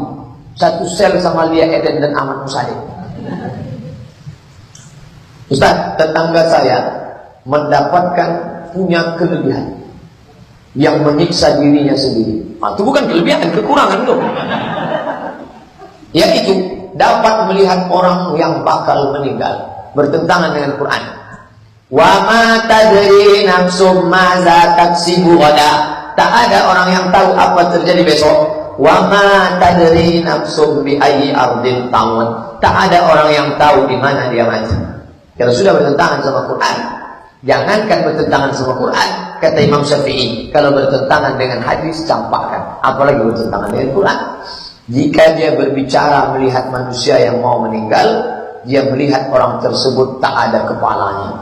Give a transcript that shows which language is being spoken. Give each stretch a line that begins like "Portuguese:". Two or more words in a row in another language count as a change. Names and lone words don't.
Indonesian: Satu sel sama Lia Eden dan Ahmad Musaid. Ustaz, tetangga saya mendapatkan punya kelebihan yang menyiksa dirinya sendiri. Itu bukan kelebihan, kekurangan loh. Yaitu dapat melihat orang yang bakal meninggal, bertentangan dengan Quran.
Arabic: وما تدري نفس ماذا تكسب غدا.
Indonesian: Tak ada orang yang tahu apa terjadi besok.
Arabic: وما تدري نفس بأي أرض تموت.
Indonesian: Tak ada orang yang tahu di mana dia mati. Kalau sudah bertentangan sama Quran, jangankan bertentangan sama Quran, kata Imam Syafi'i, kalau bertentangan dengan hadis campakkan, apalagi bertentangan dengan Quran. Jika dia berbicara melihat manusia yang mau meninggal, dia melihat orang tersebut tak ada kepalanya.